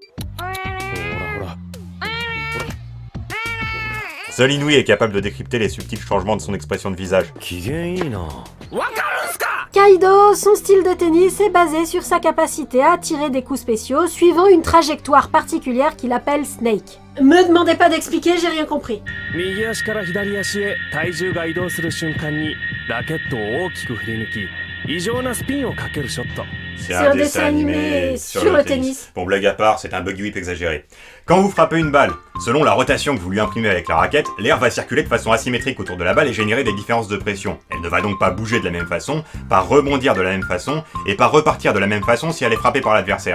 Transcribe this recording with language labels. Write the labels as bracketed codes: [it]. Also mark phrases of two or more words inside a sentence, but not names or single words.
[fr] Seul Inui est capable de décrypter les subtils changements de son expression de visage. Kaido, son style de tennis est basé sur sa capacité à tirer des coups spéciaux suivant une trajectoire particulière qu'il appelle Snake. Me demandez pas d'expliquer, j'ai rien compris. [ja] 右足から左足へ体重が移動する瞬間にラケットを大きく振り抜き異常なスピンをかけるショット。 [fr] C'est un dessin animé sur le tennis. Bon, blague à part, c'est un [en] buggy whip [fr] exagéré. Quand vous frappez une balle, selon la rotation que vous lui imprimez avec la raquette, l'air va circuler de façon asymétrique autour de la balle et générer des différences de pression. Elle ne va donc pas bouger de la même façon, pas rebondir de la même façon, et pas repartir de la même façon si elle est frappée par l'adversaire.